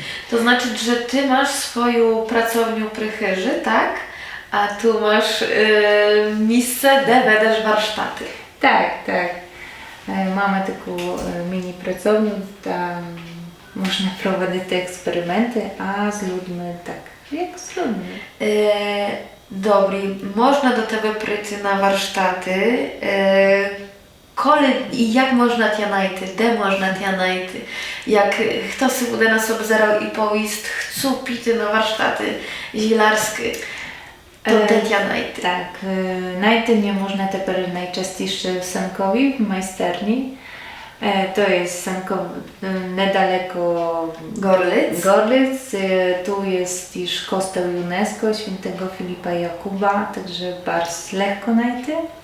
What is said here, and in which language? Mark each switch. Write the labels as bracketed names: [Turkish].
[Polish] To znaczy, że ty masz swoją pracownię przy Chyży, tak? A tu masz miejsce, gdzie wedasz warsztaty. Tak. Mamy taką mini pracownię, tam można prowadzić te eksperymenty, a z ludźmi tak, jak z ludźmi. [Ukrainian] Добре, можна до тебе прийти на warsztaty. Коли і як можна тя знайти, де можна тя знайти? Як хтось буде нас обзирав і повість, хочу піти на warsztaty zielarskie, to де тя знайти? [Polish] Tak, znajdę mnie można teraz najczęściej w Sankowi, w majsterni. To jest Sankow, niedaleko Gorlic. Gorlic. Tu jest też kościół UNESCO świętego Filipa Jakuba, także bardzo lekko znajdę.